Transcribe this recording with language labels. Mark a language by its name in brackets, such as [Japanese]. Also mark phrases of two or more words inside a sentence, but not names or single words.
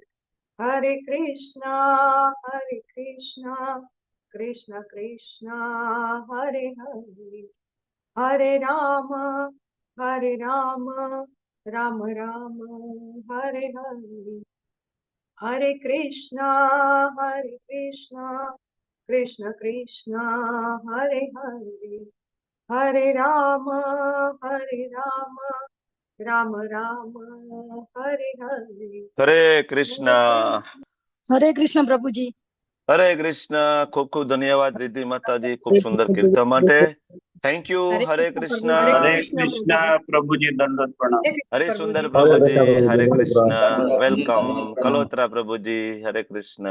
[Sanskrit] हरे कृष्ण, कृष्ण कृष्ण, हरे हरे, हरे राम, राम राम, हरे हरे, हरे कृष्ण, कृष्ण कृष्ण, हरे हरे, हरे राम, राम राम, हरे हरे. [Gujarati] હરે કૃષ્ણ. હરે કૃષ્ણ પ્રભુજી. હરે કૃષ્ણ. ખૂબ ખૂબ ધન્યવાદ રિદ્ધિ માતાજી, ખૂબ સુંદર કીર્તન માટે. [English] Thank you. [Gujarati] હરે કૃષ્ણ. હરે હરે કૃષ્ણ કૃષ્ણ પ્રભુજી, દંડવત પ્રણામ. હરે સુંદર પ્રભુજી. પ્રભુજી, હરે કૃષ્ણ. વેલકમ. કલોત્રા પ્રભુજી, હરે કૃષ્ણ.